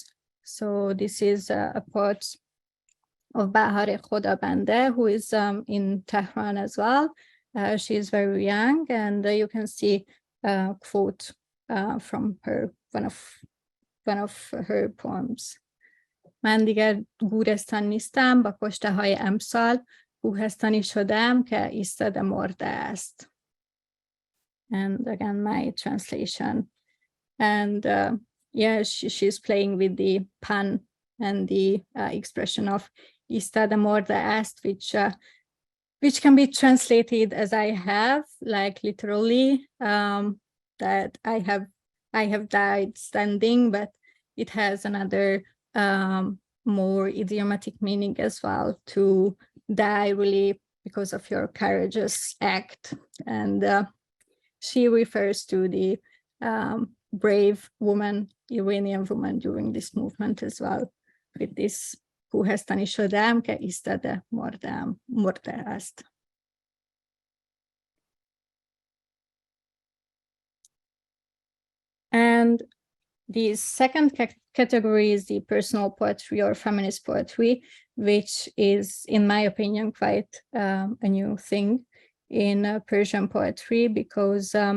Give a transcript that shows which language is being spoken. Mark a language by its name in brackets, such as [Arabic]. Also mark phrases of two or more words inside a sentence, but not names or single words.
[English] So this is a poet of Bahar Khodabande, who is in Tehran as well. She is very young, and you can see a quote from her, one of her poems. [Persian] من دیگر گورستان نیستم، با کشته های امسال کوهستانی شدم که ایستاده مرده است. [English] And again, my translation. And yeah, she's playing with the pun and the expression of [Persian] ایستاده مرده است, [English] which can be translated as I have, like literally, that I have died standing, but it has another more idiomatic meaning as well, to die really because of your courageous act. And she refers to the brave woman, Iranian woman during this movement as well, with this [Persian] کوهستانی شدم که ایستاده مرده است. [English] And the second category is the personal poetry or feminist poetry, which is, in my opinion, quite a new thing in Persian poetry, because